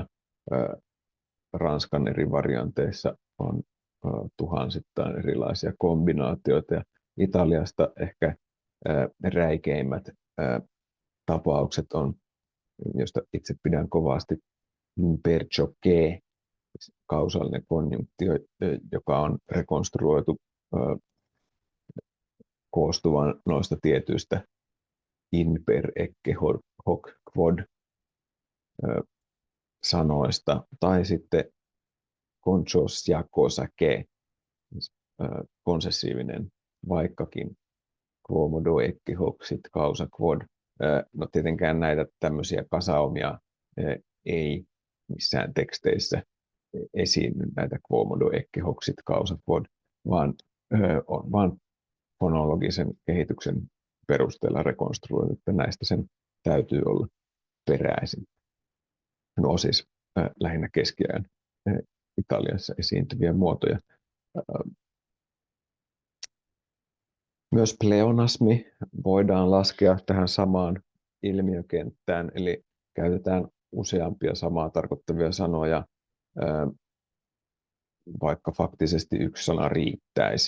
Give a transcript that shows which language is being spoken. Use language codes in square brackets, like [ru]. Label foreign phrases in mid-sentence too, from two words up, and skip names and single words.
[fi] Ranskan eri varianteissa on tuhansittain erilaisia kombinaatioita, ja Italiasta ehkä räikeimmät tapaukset on, josta itse pidän kovasti, [it] perciò che, [fi] kausaalinen konjunktio, joka on rekonstruoitu koostuvan noista tietyistä [la] in per ecce hoc quod [fi] sanoista, tai sitten conchos ja [it] cosa che, [fi] konsessiivinen vaikkakin, [la] quomodo ecce hoc sit causa quod. [fi] No tietenkään näitä tämmöisiä kasaumia ei missään teksteissä esiinny, näitä [la] quomodo ecce hoc sit causa quod, [fi] vaan on vain fonologisen kehityksen perusteella rekonstruoitu, että näistä sen täytyy olla peräisin. No siis lähinnä keskiajan Italiassa esiintyviä muotoja. Myös pleonasmi voidaan laskea tähän samaan ilmiökenttään, eli käytetään useampia samaa tarkoittavia sanoja, vaikka faktisesti yksi sana riittäisi.